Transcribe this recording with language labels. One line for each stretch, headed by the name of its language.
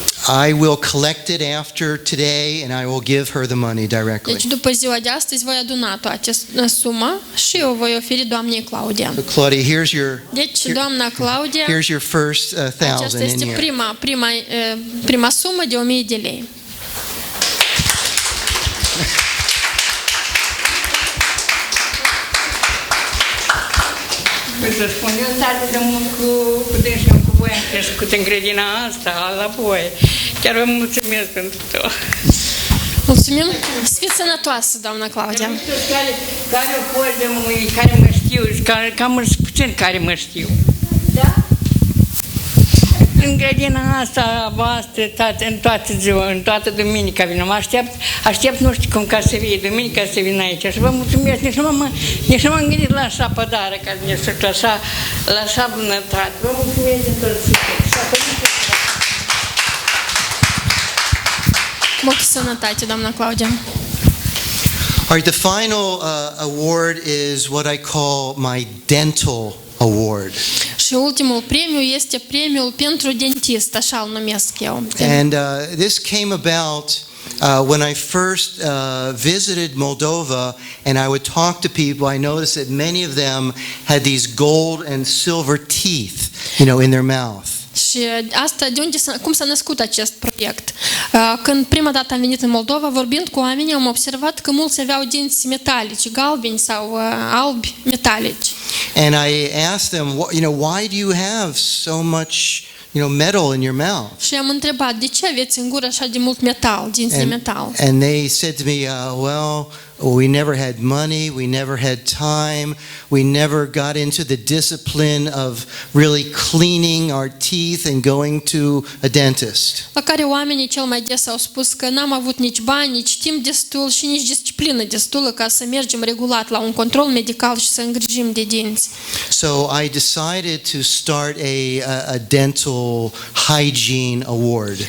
English: I will collect it after today, and I will give her the money directly.
Romanian: Deci după ziua de astăzi voi aduna toată această sumă și o voi oferi doamnei Claudia.
English: So Claudia, here's your.
Romanian: Deci doamna Claudia,
English: here's your first 1,000
Romanian: aceasta este
English: in here.
Romanian: prima sumă de 1.000 de lei. Să spun, eu tare de mult cu dânsul, cu voi am crescut în grădina asta, la voi. Chiar vă mulțumesc pentru tot. Mulțumim! Fiți sănătoasă, doamna Claudia! Care o fost de mui, care mă știu, cam puțin care mă știu. Da? în grădina asta voastră, în toată ziua, în toată duminica vin. Mă aștept nu știu cum ca să vii, duminica să vin aici. Și vă mulțumesc, nici nu m-am gândit la așa pădare, ca ne știu, la așa bunătate. Vă mulțumesc din tot sufletul. Multă sănătate, doamna Claudia.
English: All right, the final award is what I call my dental award.
Romanian: Și ultimul premiu este premiul pentru dentist, așa îl numesc eu.
English: And this came about when I first visited Moldova and I would talk to people. I noticed that many of them had these gold and silver teeth, in their mouth.
Romanian: Și asta, cum s-a născut acest proiect? Când prima dată am venit în Moldova, vorbind cu oamenii, am observat că mulți aveau dinți metalici, galbeni sau albi metalici.
English: And I asked them, why do you have so much, metal in your mouth?
Romanian: Și am întrebat, de ce aveți în gură așa de mult metal, dinți de metal?
English: And they said to me, well, we never had money, we never had time, we never got into the discipline of really cleaning our teeth and going to a dentist.
Romanian: La care oamenii cel mai des au spus că n-am avut nici bani, nici timp destul și nici disciplină destulă ca să mergem regulat la un control medical și să îngrijim de dinți.
English: So I decided to start a dental hygiene award.